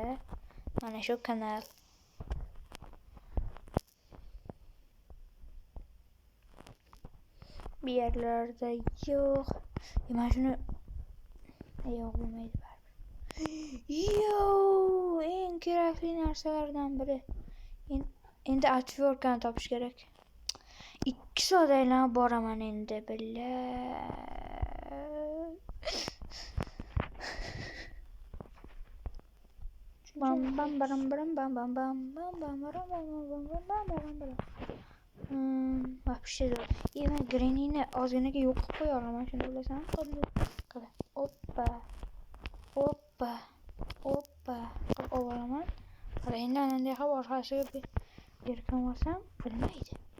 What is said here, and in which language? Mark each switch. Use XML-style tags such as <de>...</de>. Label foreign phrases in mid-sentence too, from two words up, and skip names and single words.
<uz>Mana shu kanal. Bir yerlerde yo'q. Mana shuni yo'q bo'lmaydi baribir. Yo, eng kerakli narsalardan biri. Endi отвёркani topish kerak. 2 soat aylanib boraman endi billa. Bam bam baram baram bam bam bam bam bam baram bam bam bam bam baram baram. Вообще zo'r. Men Granny'ni ozginaga yo'q qilib qo'ya olaman, shuni bilasan? Qara. Oppa. Oppa. Oppa. Qilib olaman. Qara, endi ananday qilib orqasiga bir yirkam olsam, bilmaydi.</uz>